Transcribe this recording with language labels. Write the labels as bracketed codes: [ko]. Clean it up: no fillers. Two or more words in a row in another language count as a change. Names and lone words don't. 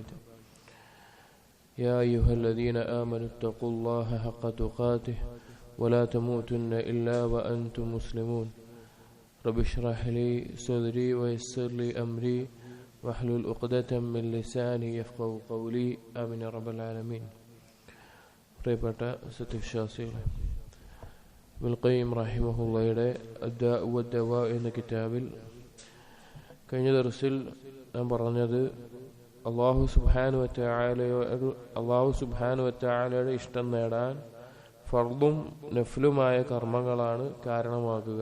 [ar] يا أيها الذين آمنوا اتقوا الله حق تقاته ولا تموتن إلا وأنتم مسلمون. رب اشرح لي صدري ويسر لي أمري واحلل عقدة من لساني يفقهوا قولي. آمين يا رب العالمين. [ml] പ്രിയപ്പെട്ട സത്യവിശ്വാസികളെ, ഇബ്നുൽ ഖയ്യിം റഹിമഹുള്ളയുടെ അദ്ദാഉ വദ്ദവാ എന്ന കിതാബിൽ കഴിഞ്ഞ ദർസിൽ നാം പറഞ്ഞത് [ar] الله سبحانه وتعالى [ml] ഇഷ്ടം നേടാൻ ഫർദും നഫ്ലുമായ കർമ്മങ്ങളാണ് കാരണമാകുക.